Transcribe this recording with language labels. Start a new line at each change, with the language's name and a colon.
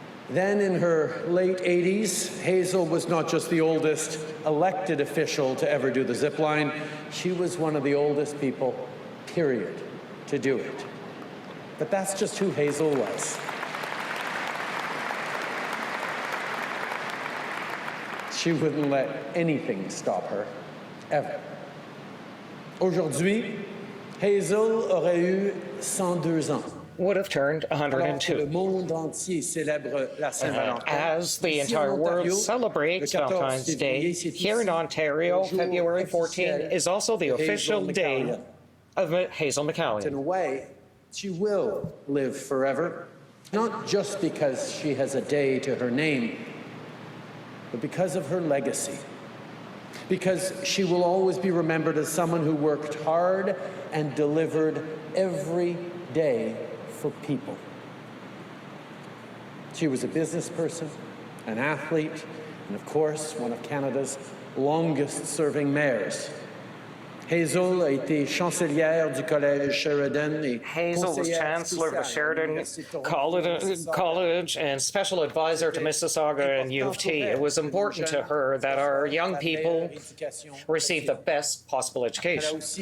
English: Then in her late 80s, Hazel was not just the oldest elected official to ever do the zip line, she was one of the oldest people, period, to do it. But that's just who Hazel was. She wouldn't let anything stop her, ever.
French: Aujourd'hui, Hazel aurait eu 102 ans.
English: Would have turned 102. As the entire world celebrates Valentine's Day, here in Ontario, February 14 is also the official day of Hazel McCallion. In a way, she will live forever, not just because she has a day to her name, but because of her legacy. Because she will always be remembered as someone who worked hard and delivered every day for people. She was a business person, an athlete, and of course, one of Canada's longest-serving mayors.
French: Hazel a été chancelière du Collège Sheridan et
English: Hazel was chancellor of the Sheridan College and special advisor to Mississauga and U of T. It was important to her that our young people receive the best possible education.